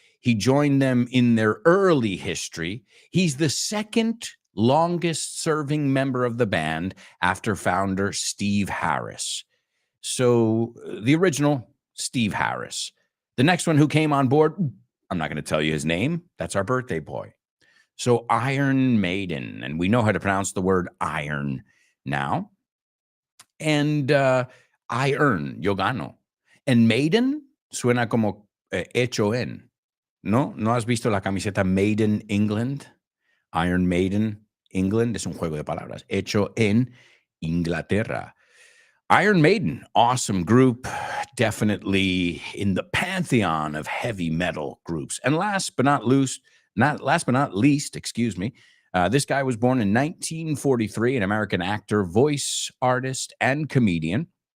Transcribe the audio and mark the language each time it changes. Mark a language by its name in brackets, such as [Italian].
[English] He joined them in their early history. He's the second longest serving member of the band after founder Steve Harris. So the original Steve Harris. The next one who came on board, I'm not going to tell you his name. That's our birthday boy. So Iron Maiden, and we know how to pronounce the word iron now. And iron, [Spanish] yo gano. And Maiden suena como hecho en. ¿No? ¿No has visto la camiseta Made in England? Iron Maiden, England, es un juego de palabras, hecho en Inglaterra. [English] Iron Maiden, awesome group, definitely in the pantheon of heavy metal groups. And last but not least, this guy was born in 1943, an American actor, voice artist, and comedian.